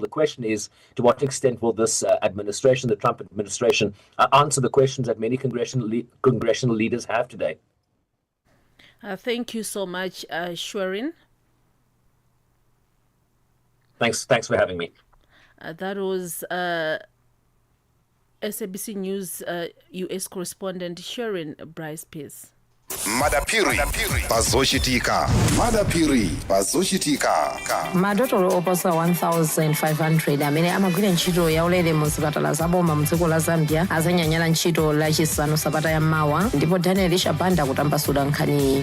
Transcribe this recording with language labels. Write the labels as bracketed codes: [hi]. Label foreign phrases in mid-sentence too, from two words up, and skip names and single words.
[en] The question is, to what extent will this administration, the Trump administration, answer the questions that many congressional leaders have today? Thank you so much, Shwerin. Thanks for having me. That was SABC News U.S. correspondent Sharon Bryce Pearce. [ny] Madapiri pazochitika. Madapiri pazochitika. Madotolo oposa 1,500 amene amagwira ntchito yaulere mu zipatala zaboma mu dziko la Zambia azanyanyala ntchito lachisanu sabata yammawa, ndipo Daniel Shabanda kutambasula nkhani.